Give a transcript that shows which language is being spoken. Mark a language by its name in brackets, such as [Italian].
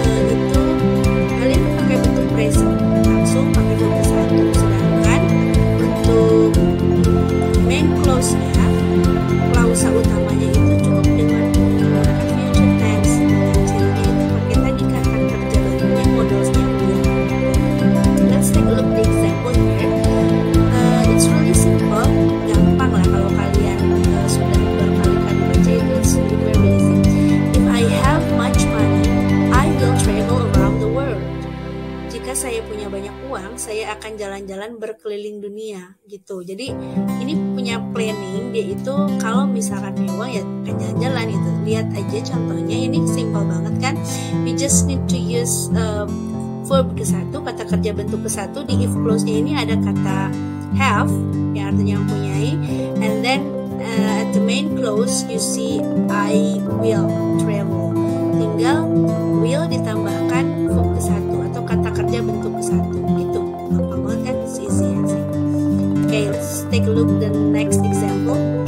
[Indonesian] Itu kalian pakai bentuk present, langsung pakai verb ke-1. Sedangkan untuk main clause-nya, klausa utamanya itu cukup dengan menggunakan future tense. Cirinya itu pakai tadi kata kerja bantunya modelsnya will. [English] Let's take a look the example here. It's really simple, [Indonesian] gampang lah kalau kalian sudah berkali-kali baca itu. [English] It's very easy. If I have much money, I will travel around the world. [Indonesian] Jika saya punya banyak uang, saya akan jalan-jalan berkeliling dunia, gitu. Jadi ini punya planning, dia itu kalau misalkan punya uang ya akan jalan-jalan gitu. Lihat aja contohnya, ini simple banget kan. [English] We just need to use verb [Indonesian] ke-1, kata kerja bentuk ke-1. Di if clause-nya ini ada kata have yang artinya mempunyai, [English] and then at the main clause you see I will travel. [Indonesian] Tinggal will ditambahkan verb ke-1 atau kata kerja bentuk ke-1, gitu. Gampang banget kan, [English] it's easy. Okay, let's take a look the next example.